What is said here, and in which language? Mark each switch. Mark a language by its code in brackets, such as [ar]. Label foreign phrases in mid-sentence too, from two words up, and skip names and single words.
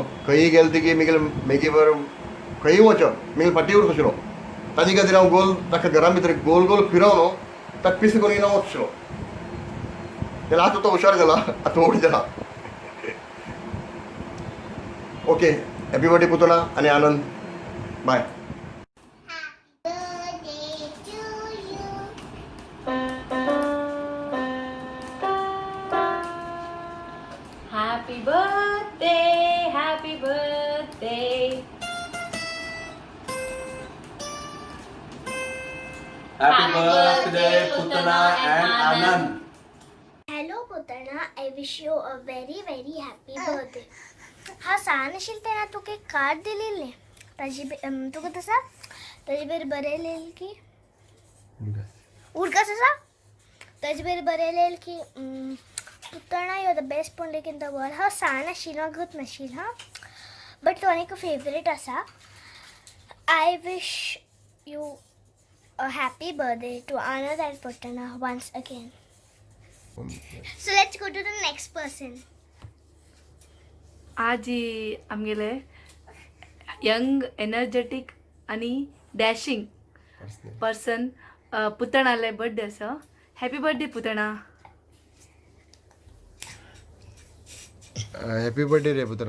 [kok] खंयी गेलो ती मेगी बर खंयी वचप मिगेल फाटीं उरत आशिल्लो. ताजे खातीर हांव गोल ताका घरा भितर गोल गोल फिरवन ताका पीस करून घेवन हांव वचशिलो. जाल्यार आतां तो हुशार जाला आतां व्हड जाला. [en] okay happy birthday पुतणा आनी आनंद. बाय. Happy birthday, happy birthday. Happy birthday Putana and Anand. Hello Putana, I wish you a very very happy birthday. [kok] हा सान आशिल्लो तेन्ना तुका एक कार्ड दिलेलें ताजी तुका तसा ताजे बरें बरयलें की उडकास आसा ताजे बरें बरयलें की पुतणा [en] you are the best pandit in the world. [kok] हा सान आशिल्लो घट नाशिल्लो हा बट तो आनीक फेवरेट आसा. [en] I wish you a happy birthday to Anand and Putana once again. So let's go to the next person. [kok] आज आमगेले [en] young energetic [kok] आणि [en] dashing person [kok] पुतणाले बर्थडे आसा. [en] happy birthday पुतणा. happy birthday रे पुतना.